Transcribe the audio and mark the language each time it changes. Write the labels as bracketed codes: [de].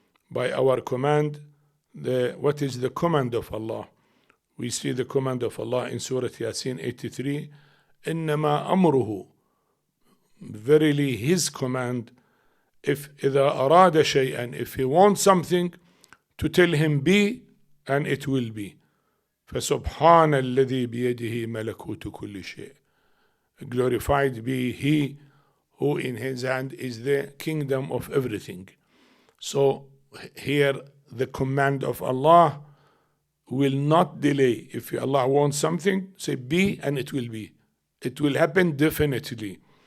[en] By our command, what is the command of Allah? We see the command of Allah in Surah Yasin 83, [ar] إنما أمره, [en] verily his command, if [ar] إذا أراد شيئا, [en] if he wants something, to tell him be, and it will be. [ar] فسبحان الذي بيده ملكوت كل شيء. [en] Glorified be he who in his hand is the kingdom of everything. So here the command of Allah will not delay. If Allah wants something, say be, and it will be. It will happen definitely.